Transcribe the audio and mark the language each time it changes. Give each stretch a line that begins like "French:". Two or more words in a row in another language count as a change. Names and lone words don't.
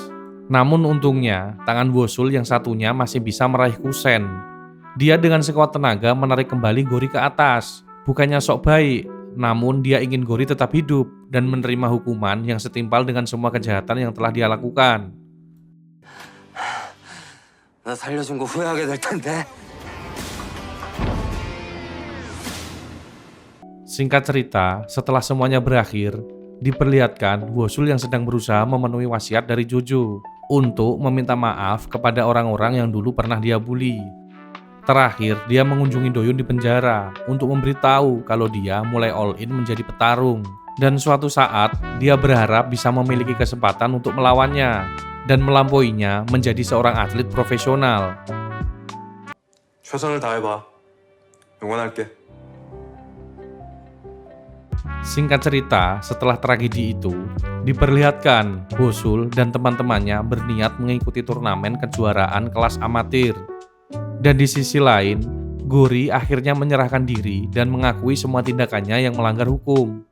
Indonesian: Namun untungnya, tangan Wosul yang satunya masih bisa meraih kusen. Dia dengan sekuat tenaga menarik kembali Gori ke atas. Bukannya sok baik, namun dia ingin Gori tetap hidup dan menerima hukuman yang setimpal dengan semua kejahatan yang telah dia lakukan.
Korean: 나 살려준 거 후회하게 될 텐데.
Indonesian: Singkat cerita, setelah semuanya berakhir, diperlihatkan Wosul yang sedang berusaha memenuhi wasiat dari Jojo untuk meminta maaf kepada orang-orang yang dulu pernah dia bully. Terakhir, dia mengunjungi Doyun di penjara untuk memberitahu kalau dia mulai
English: all in
Indonesian: menjadi petarung. Dan suatu saat, dia berharap bisa memiliki kesempatan untuk melawannya dan melampauinya menjadi seorang atlet profesional.
Korean: 최선을 다해봐. 응원할게.
Indonesian: Singkat cerita, setelah tragedi itu, diperlihatkan Wosul dan teman-temannya berniat mengikuti turnamen kejuaraan kelas amatir. Dan di sisi lain, Gori akhirnya menyerahkan diri dan mengakui semua tindakannya yang melanggar hukum.